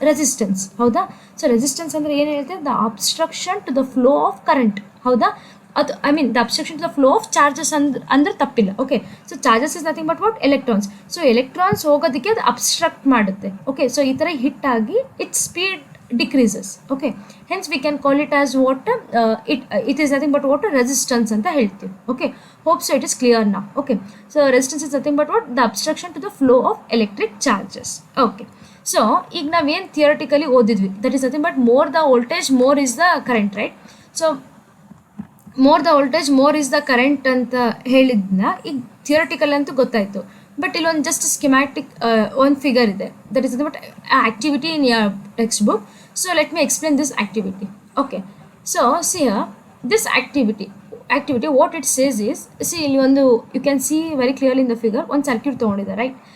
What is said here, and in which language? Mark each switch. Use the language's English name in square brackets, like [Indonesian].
[English] Resistance, ಹೌದಾ? So resistance [Kannada] ಅಂದರೆ ಏನು ಹೇಳ್ತೇವೆ? [English] The obstruction to the flow of current, ಹೌದಾ? ಅದು I mean the obstruction to the flow of charges [Kannada] ಅಂದ್ರೆ ತಪ್ಪಿಲ್ಲ. [English] Okay, so charges is nothing but what electrons. So electrons [Kannada] ಹೋಗೋದಕ್ಕೆ ಅದು [English] Obstruct ಮಾಡುತ್ತೆ. Okay, so [Kannada] ಈ ಥರ [English] Hit ಆಗಿ it speed decreases. Okay, hence we can call it as what it is nothing but what resistance [Kannada] anta helತೀವಿ. [English] Okay, hope so it is clear now. Okay, so resistance is nothing but what the obstruction to the flow of electric charges. Okay, so [Kannada] ಈಗ ನಾವೇನು theoretically ಓದಿದ್ವಿ, [English] that is nothing but more the voltage more is the current, right? So more the voltage more is the current [Kannada] ಅಂತ ಹೇಳಿದ್ನ ಈಗ theoretical ಅಂತೂ ಗೊತ್ತಾಯಿತು. [English] but ಇಲ್ಲೊಂದು just schematic [Kannada] ಒಂದು figure ಇದೆ, [English] That is but activity in your text book. So let me explain this activity. Okay, so see this activity what it says is, see ಇಲ್ಲಿ ಒಂದು you can see very clearly in the figure [Kannada] ಒಂದು circuit ತೊಗೊಂಡಿದೆ, [English] Right?